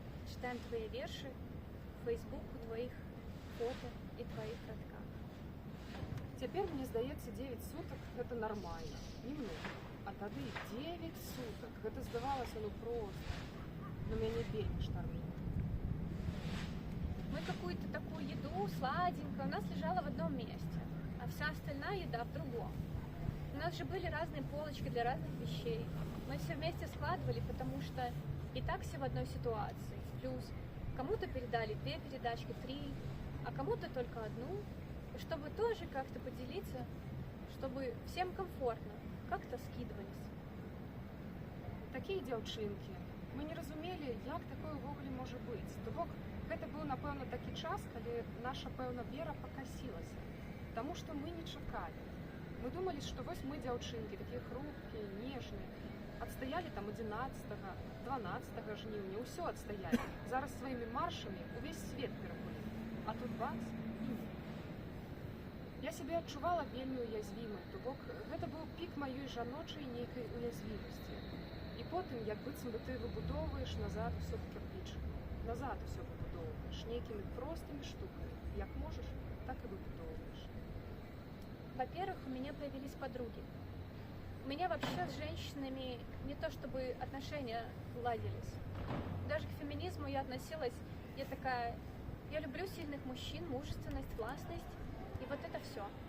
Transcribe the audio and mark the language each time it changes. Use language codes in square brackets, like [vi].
[be] Чытаем твае вершы, фэйсбуку тваіх фота і тваіх радках. Цяпер, мне здаецца, 9 сутак гэта нармальна, [ru] немного. [be] А тады 9 сутак, гэта здавалася, ну просто. На мяне вельмі шторміло. [ru] Мы какую-то такую еду сладенькую, у нас лежала в одном месте, а вся остальная еда в другом. У нас же были разные полочки для разных вещей. Мы все вместе складывали, потому что и так все в одной ситуации. Плюс кому-то передали 2 передачки, 3, а кому-то только одну. И чтобы тоже как-то поделиться, чтобы всем комфортно, как-то скидывались. [be] Такія дзяўчынкі. Мы не разумелі, як такое ўвогуле можа быць. То бок, гэта быў, напэўна, такі час, калі наша, пэўна, вера пакасілася. Таму што мы не чакалі. Мы думалі, што вось мы дзяўчынкі, такія хрупкія, нежныя. А Адстаялі там 11-го, 12-го жніўня, ўсё адстаялі. Зараз сваімі маршамі увесь свет перапылі. А тут бац і ні. Я сябе адчувала вельмі уязвімай, то бок гэта быў пік маёй жаночай нейкай уязвімасці. І потым, як быццам бы ты выбудоўваеш назад усё па кірпічыку. Назад усё выбудоўваеш нейкімі простымі штукамі. Як можаш, так і выбудоўваеш. [ru] Во-первых, у меня появились подруги. У меня вообще с женщинами не то чтобы отношения ладились. Даже к феминизму я относилась, я такая, я люблю сильных мужчин, мужественность, властность, и вот это все.